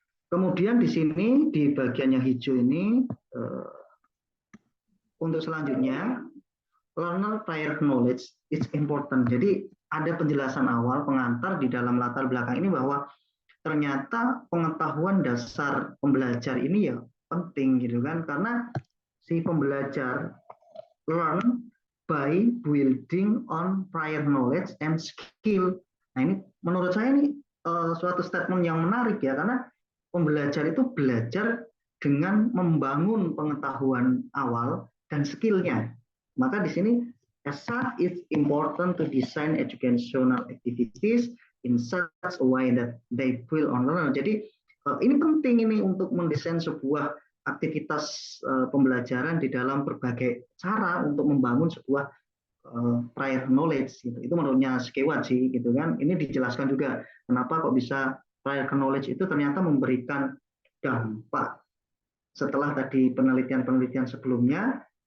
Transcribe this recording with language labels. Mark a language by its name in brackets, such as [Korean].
[Indonesian] Kemudian di sini di bagian yang hijau ini untuk selanjutnya [English] learner prior knowledge is important. [Indonesian] Jadi ada penjelasan awal pengantar di dalam latar belakang ini bahwa ternyata pengetahuan dasar pembelajar ini ya penting gitu kan, karena si pembelajar [English] learn by building on prior knowledge and skill. [Indonesian] Nah ini menurut saya ini suatu statement yang menarik ya, karena pembelajar itu belajar dengan membangun pengetahuan awal dan skillnya. Maka di sini [English] as such it's important to design educational activities in such a way that they build on learner. [Indonesian] Jadi ini penting ini untuk mendesain sebuah aktivitas pembelajaran di dalam berbagai cara untuk membangun sebuah prior knowledge gitu. Itu menurutnya Skewat sih gitu kan. Ini dijelaskan juga kenapa kok bisa prior knowledge itu ternyata memberikan dampak setelah tadi penelitian-penelitian sebelumnya.